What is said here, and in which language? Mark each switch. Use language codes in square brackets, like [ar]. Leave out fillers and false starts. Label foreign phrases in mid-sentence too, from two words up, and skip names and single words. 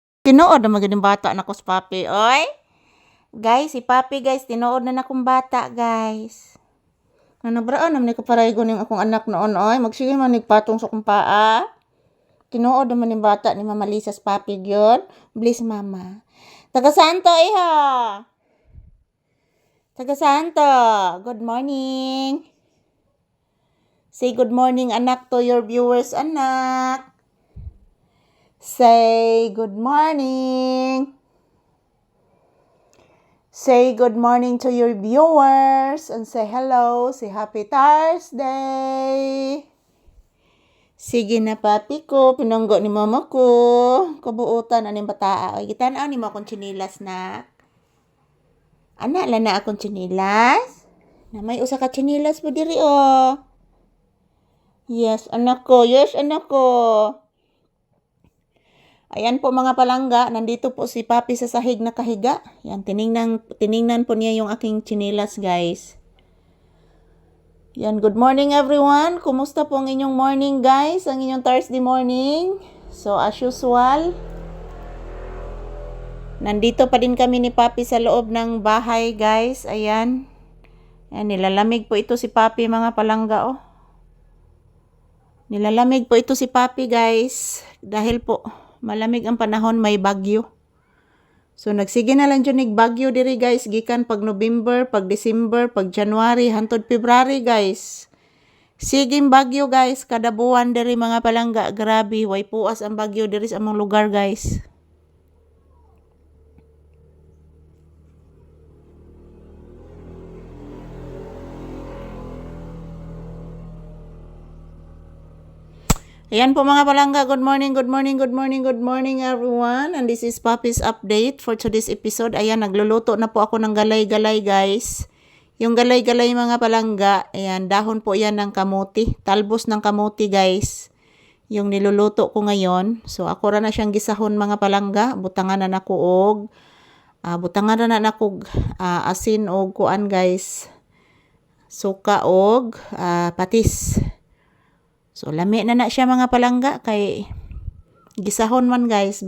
[ceb] Tinuod na magaling bata na ko si Papi, oy. Guys, si Papi guys, tinuod na akong bata, guys. Nanabraan naman ko paray guning akong anak noon, oy. Magsige man nigpatong sa kong paa. Tinuod naman ni bata ni Mama Lisa sa Papi gyud. Bless mama. Taga Santo iha. Taga Santo. [en] Good morning. Say good morning anak to your viewers, anak. Say good morning. Say good morning to your viewers and say hello. Say happy Thursday. [ceb] Sige na papi ko, pinanggo ni mama ko. Kabuutan aning bataa. Ay, gitan-aw ni mo akong chinilas na. Anak la na akong chinilas. Na may usa ka chinilas po diri oh. Yes, anak ko. Yes, anak ko. [tl] Ayan po [ceb] mga palangga, [tl] nandito po si Papi sa sahig na kahiga. Yan, tiningnan po niya yung aking chinilas, guys. Yan, [en] good morning everyone. [tl] Kumusta po ang inyong morning, guys? [ceb] Ang inyong [en] Thursday morning. So, as usual, [tl] nandito pa din kami ni Papi sa loob ng bahay, guys. Ayan. Ayan, nilalamig po ito si Papi, [ceb] mga palangga, [tl] oh. Nilalamig po ito si Papi, guys. Dahil po, malamig ang panahon, may bagyo. So, [ceb] nagsige na lang dyan bagyo diri guys. Gikan pag November, pag December, pag January, hantod February guys. Siging bagyo guys. Kada buwan diri mga palangga. Grabe, way puas ang bagyo diri sa among lugar guys. [tl] Ayan po mga palangga, [en] good morning, good morning, good morning, good morning everyone. And this is Papi's update for today's episode. [tl] Ayan, nagluluto na po ako ng galay-galay guys. Yung galay-galay [ceb] mga palangga, [tl] ayan, dahon po yan ng kamuti. Talbos ng kamuti guys. Yung niluluto ko ngayon. [ceb] So ako ra na siyang gisahon mga palangga. Butangan na nakuog. Butangan na nakog asin og kuan guys. Suka og patis. So, lami na siya mga palangga kay gisahon man guys.